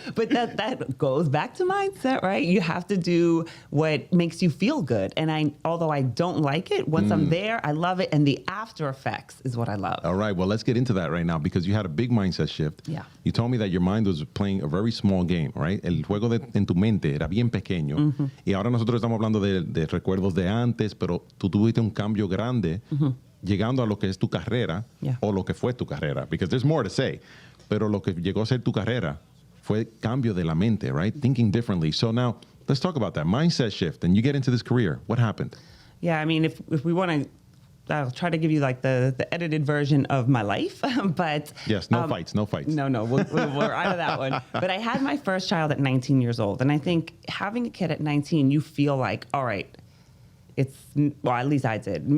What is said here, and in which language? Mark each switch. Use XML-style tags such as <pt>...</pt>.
<en>But that goes back to mindset, right? You have to do what makes you feel good. And although I don't like it, once I'm there, I love it. And the after effects is what I love. All right. Well, let's get into that right now because you had a big mindset shift. Yeah. You told me that your mind was playing a very small game, right?</en> <es>El juego en tu mente era bien pequeño. Y ahora nosotros estamos hablando de recuerdos de antes, pero tú tuviste un cambio grande llegando a lo que es tu carrera o lo que fue tu carrera.</es> <en>Because there's more to say.</en> <es>Pero lo que llegó a ser tu carrera fue cambio de la mente, right?</es> <en>Thinking differently. So now, let's talk about that. Mindset shift. And you get into this career. What happened? Yeah, I mean, if we want to, I'll try to give you like the edited version of my life, but yes, no fights. No, we're out of that one. But I had my first child at 19 years old, and I think having a kid at 19, you feel like, all right, at least I did.</en>